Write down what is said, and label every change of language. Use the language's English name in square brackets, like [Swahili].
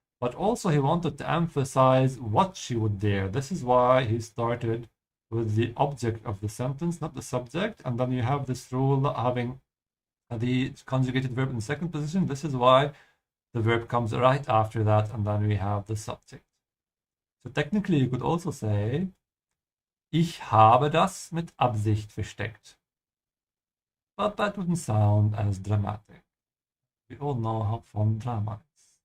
[English] But also he wanted to emphasize what she would dare. This is why he started with the object of the sentence, not the subject. And then you have this rule having the conjugated verb in the second position. This is why the verb comes right after that, and then we have the subject. So technically you could also say, [German] ich habe das mit Absicht versteckt. [English] But that wouldn't sound as dramatic. We all know how fun drama is.